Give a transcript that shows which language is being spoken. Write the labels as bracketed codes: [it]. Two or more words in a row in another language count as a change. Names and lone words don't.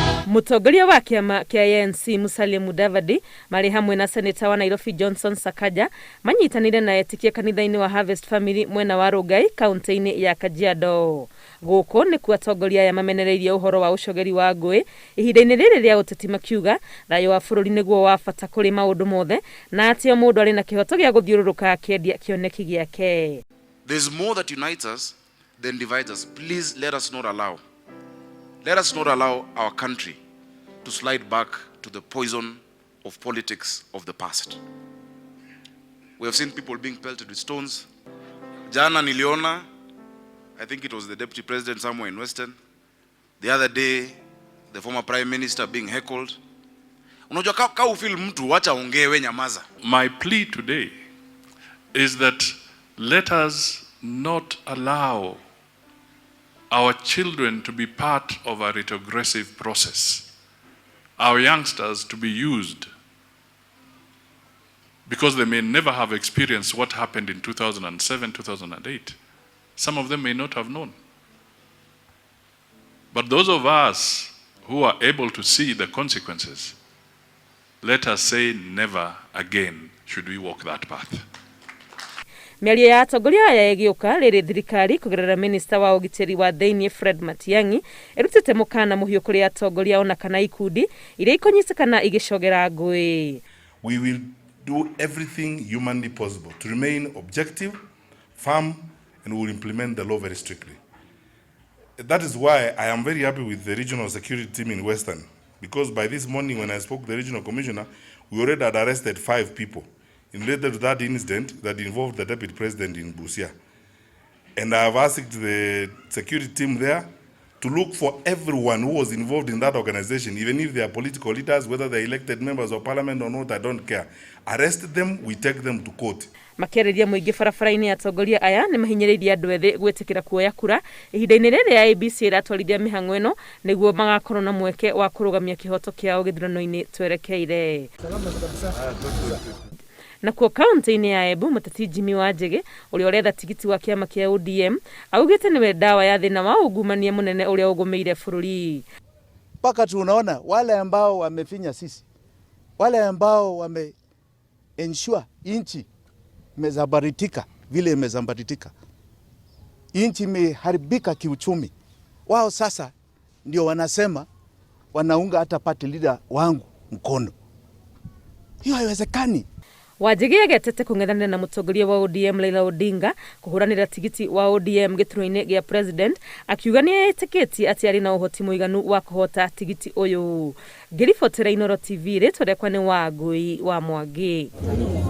[ki] Mũtongoria wa kĩama kĩa ANC Musalia Mudavadi marĩ hamwe na seneta wa Nairobi Johnson Sakaja manyitanire na etikia kanitha-inĩ wa Harvest Family mwena wa Rongai kaunti-inĩ ya Kajiado. Gũkũ nĩ kuo atongoria aya mamenereirie ũhoro wa ũcogeri wa ngũĩ ihinda-inĩ rĩrĩ rĩa ũteti makiuga thayũ wa bũrũri nĩguo wa bata kũrĩ maũndũ mothe na atĩ o mũndũ arĩ na kĩhoto gĩa gũthiũrũrũka akĩendia kĩoneki gĩake. [en] There's more that unites us than divides us. Please let us not allow our country to slide back to the poison of politics of the past. We have seen people being pelted with stones. [sw] Jana niliona, [en] I think it was the deputy president somewhere in Western. The other day, the former prime minister being heckled. [sw] Unajua ka ufeel mtu wacha ongee we nyamaza. [en] My plea today is that let us not allow our children to be part of a retrogressive process. Our youngsters to be used because they may never have experienced what happened in 2007, 2008. Some of them may not have known. But those of us who are able to see the consequences, let us say never again should we walk that path. [ki] Mĩario ya atongoria aya ĩgĩũka rĩrĩ thirikari kũgerera minista wa ũgitĩri wa thĩinĩ Fred Matiang'i ĩrutĩte mũkana mũhiũ kũrĩ atongoria ona kana ikundi iria ikonyitĩkana igĩcogera ngũĩ. [en] We will do everything humanly possible to remain objective, firm, and will implement the law very strictly. That is why I am very happy with the regional security team in Western, because by this morning when I spoke to the regional commissioner, we already had arrested 5 people related to that incident that involved the deputy president in Busia. And I have asked the security team there to look for everyone who was involved in that organization, even if they are political leaders, whether they are elected members of parliament or not, I don't care. Arrest them, we take them to court. [ki] Makĩarĩria mũingĩ barabara-inĩ atongoria aya nĩ mahinyĩrĩirie andũ ethĩ gwĩtĩkĩra kuoya kura ihinda-inĩ rĩrĩ ya ABC ĩratwarithia mĩhang'o ĩno nĩguo magakorwo na mweke wa kũrũgamia kĩhoto kĩao gĩthurano-inĩ twerekeire. Na kuo kaunti-inĩ ya Embu mũteti Jimmy Wanjigi ũrĩa ũretha tigiti wa kĩama kĩa ODM augĩte nĩwe dawa ya thĩna wa ungumania mũnene ũrĩa ũgũmĩire bũrũri. [sw] Mpaka tunaona wale ambao wamefinya sisi, wale ambao wame ensure inchi imezambaratika vile imezambaratika, inchi imeharibika kiuchumi, wao sasa ndio wanasema wanaunga hata party leader wangu mkono. Hiyo haiwezekani. [ki] Wanjigi agetete kũng'ethanĩra na mũtongoria wa ODM Raila Odinga kũhũranĩra tigiti wa ODM gĩturwa-inĩ gĩa president akiuga nĩ etĩkĩtie atĩ arĩ na ũhoti mũiganu wa kũhota tigiti ũyũ. Ngĩribotera Inooro TV rĩtwa rĩakwa nĩ Wangũi wa Mwangi.